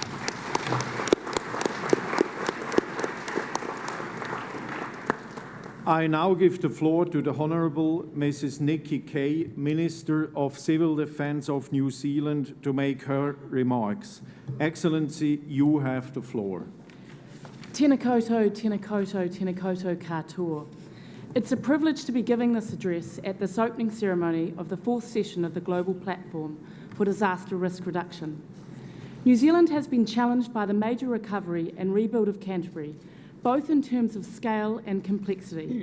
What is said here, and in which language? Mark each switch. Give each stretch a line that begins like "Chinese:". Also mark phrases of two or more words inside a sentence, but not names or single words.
English: I now give the floor to the Honourable Mrs. Nikki Kay, Minister of Civil Defence of New Zealand, to make her remarks. Excellency, you have the floor.
Māori: Tēnā koutou, tēnā koutou, tēnā koutou katoa.
English: It's a privilege to be giving this address at this opening ceremony of the fourth session of the Global Platform for Disaster Risk Reduction. New Zealand has been challenged by the major recovery and rebuild of Canterbury, both in terms of scale and complexity.